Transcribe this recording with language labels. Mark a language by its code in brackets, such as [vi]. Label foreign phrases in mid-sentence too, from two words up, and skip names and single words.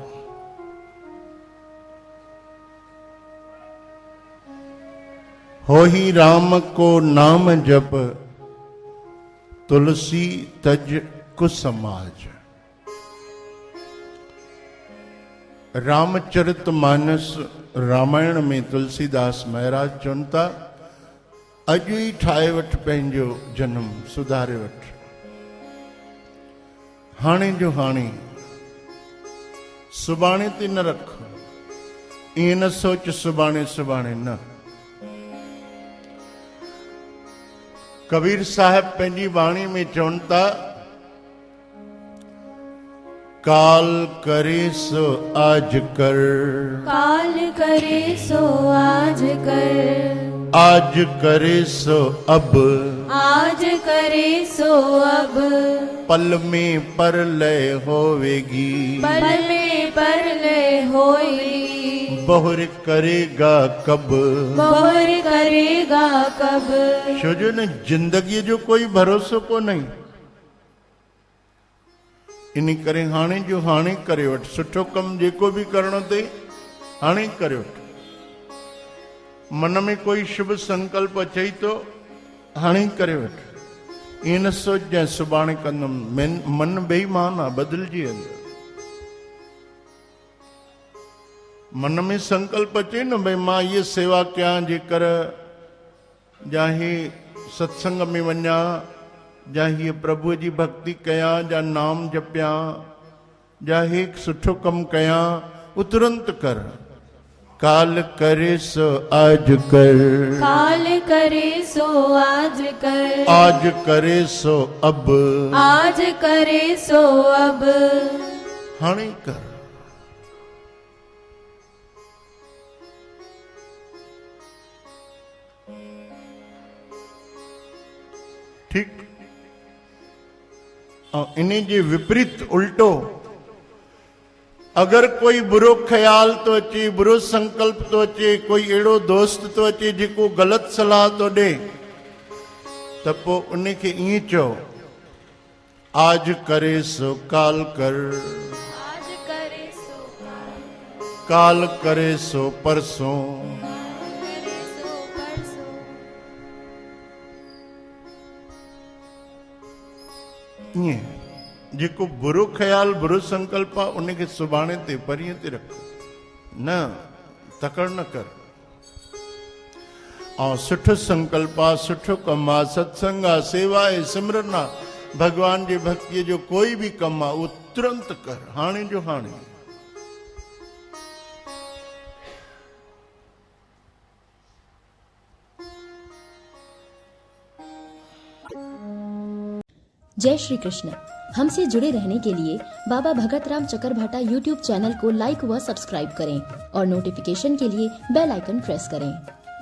[hi] हो ही राम को नाम जप, तुलसी तज कुसमाज। [sd] रामचरितमानस रामायण में तुलसीदास महाराज चवंता, अॼु ई ठाहे वठ पंहिंजो जन्म, सुधारे वठ। हाणे जो हाणे, सुभाणे ते न रख। ईअं न सोच सुभाणे सुभाणे न। कबीर साहब पंहिंजी वाणी में चवनि था, [hi] काल करे सो आज कर, काल करे सो आज कर, आज करे सो अब, आज करे सो अब। पल में पर लय होवेगी, पल में पर लय होएगी। बहुर करेगा कब, बहुर करेगा कब। [sd] छो जो न जिंदगी जो कोई भरोसो को नहीं। इन करे हाणे जो हाणे करे वठ। सुठो कम जेको भी करणो ते हाणे करे वठ। मन में कोई शुभ संकल्प अचे तो हाणे करे वठ। ईअं न सोच जाए सुभाणे कंदुमि। मन बेईमान आहे, बदिलजी वेंदो। मन में संकल्प अचे न भई मां ये सेवा कयां, जेकर या ही सत्संग में वञा, या ही प्रभु जी भक्ति कयां, या नाम जपियां, या ही सुठो कम कयां, वो तुरंत कर। [hi] काल करे सो आज कर, काल करे सो आज कर, आज करे सो अब, आज करे सो अब। [sd] हाणे कर। ठीक। और इन्हीं जे विपरीत उल्टो, अगर कोई बुरो ख्याल तो अचे, बुरो संकल्प तो अचे, कोई एड़ो दोस्त तो अचे जेको गलत सलाह तो दे, त पो उनखे ईअं चओ, [hi] आज करे सो काल कर, आज करे सो काल करे सो परसों। करे सो परसों। [sd] ईअं जेको बुरो ख्याल, बुरो संकल्प आहे, उनखे सुभाणे ते परीहं ते रख। न तकड़ न कर। ऐं सुठो संकल्प आहे, सुठो कमु आहे, सत्संग आहे, सेवा आहे, सिमरन आहे, भगवान जी भक्तीअ जो कोई बि कमु आहे, उहो तुरंत कर। हाणे जो हाणे। [hi] जय श्री कृष्ण। हमसे जुड़े रहने के लिए बाबा भगत राम चकरभाटा YouTube चैनल को लाइक व सब्सक्राइब करें और नोटिफिकेशन के लिए बेल आइकन प्रेस करें।